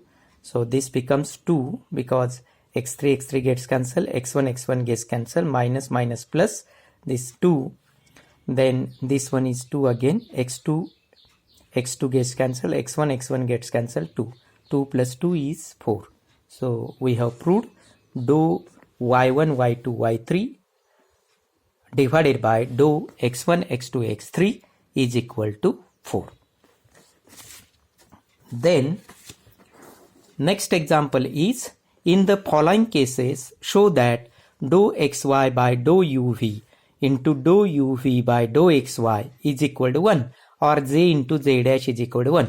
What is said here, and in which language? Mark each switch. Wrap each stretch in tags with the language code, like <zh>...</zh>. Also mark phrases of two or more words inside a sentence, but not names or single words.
<en>So this becomes 2 because x3 gets cancelled, x1 gets cancelled, minus minus plus this 2. Then this one is 2 again, x2 gets cancelled, x1 gets cancelled, 2. 2 plus 2 is 4. So we have proved dou y1 y2 y3 divided by dou x1 x2 x3 is equal to 4. Then next example is, in the following cases show that dou xy by dou uv into dou u v by dou xy is equal to 1, or j into j dash is equal to 1.</en>